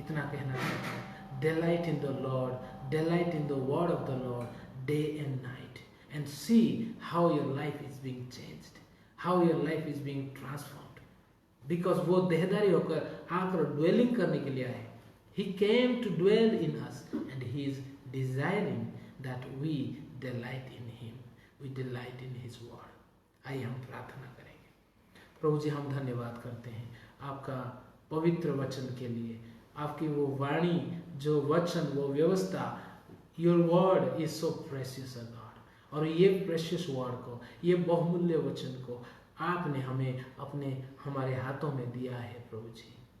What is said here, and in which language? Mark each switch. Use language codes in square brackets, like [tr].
[hi] इतना कहना चाहता हूँ, [en] Delight in the Lord, delight in the word of the Lord day and night and see how your life is being changed, how your life is being transformed. [hi] Because वो देहधारी होकर आकर dwelling करने के लिए आए। [en] He came to dwell in us and he is desiring that we delight in him, we delight in his word. [hi] आइए हम प्रार्थना करेंगे। प्रभु जी हम धन्यवाद करते हैं आपका पवित्र वचन के लिए, आपकी वो वाणी, जो वचन, वो व्यवस्था, [en] Your word is so precious God. [hi] और ये प्रेशियस वर्ड को, ये बहुमूल्य वचन को आपने हमें हमारे हाथों में दिया है प्रभु जी।